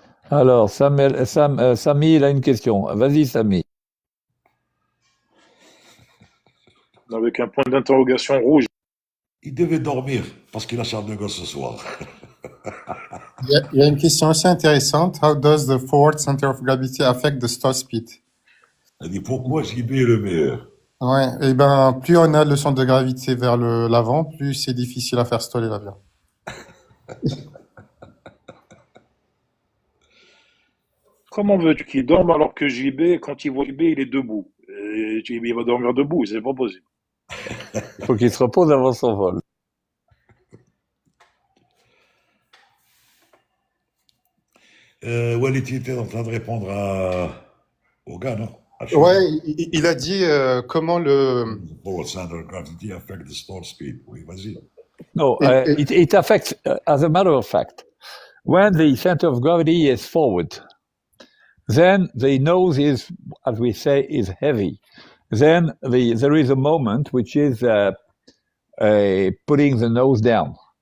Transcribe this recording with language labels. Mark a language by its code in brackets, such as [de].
[fr] Alors, Samy, il a une question. Vas-y, Samy. Avec un point d'interrogation rouge. Il devait dormir parce qu'il a Charles de Gaulle ce soir. Il y a une question assez intéressante. [en] How does the forward center of gravity affect the stall speed? [fr] Il dit pourquoi JB est le meilleur? Ouais, et ben plus on a le centre de gravité vers l'avant, plus c'est difficile à faire stoller l'avion. Comment veux-tu qu'il dorme alors que JB, quand il voit JB, il est debout? Et JB, il va dormir debout, c'est pas possible. Il faut qu'il se repose avant son vol. Walid, tu étais en train de répondre au gars, non? Ouais, il a dit comment le... [en] Forward center of gravity affect the stall speed. [fr] Oui, vas-y. [en] No, it affects, as a matter of fact, when the center of gravity is forward, then the nose is, as we say, is heavy. Then there is a moment which is putting the nose down.